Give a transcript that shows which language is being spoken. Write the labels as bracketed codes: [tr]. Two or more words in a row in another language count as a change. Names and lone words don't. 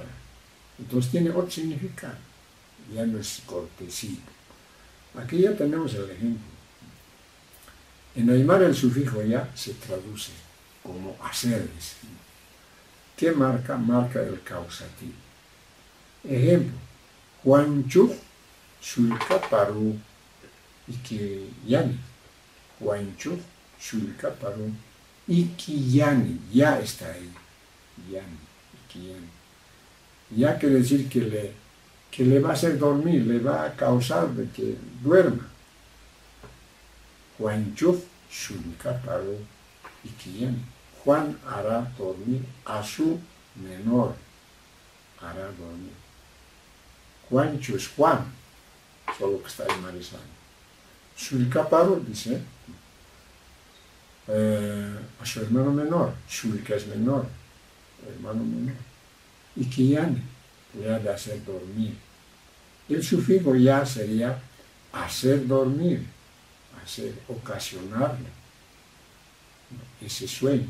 [es] Entonces tiene otro significado, ya no es cortesía. Aquí ya tenemos el ejemplo. En Aymara el sufijo ya se traduce como hacerles. ¿Qué marca? Marca el causativo. Ejemplo. [ay] Juanchu sulka paru ikiyani. Juanchu sulka paru ikiyani. [es] Ya está ahí. Yani, ikiyani. Ya quiere decir que le va a hacer dormir, le va a causar de que duerma. [ay] Juanchu sulka paru ikiyani. [es] Juan hará dormir a su menor. Hará dormir. Juancho es Juan, solo que está en Marizal. [ay] Sulka paru [es] dice a su hermano menor. Sulka es menor, hermano menor. Y Kiyani le ha de hacer dormir. El sufijo ya sería hacer dormir, hacer ocasionarle ese sueño.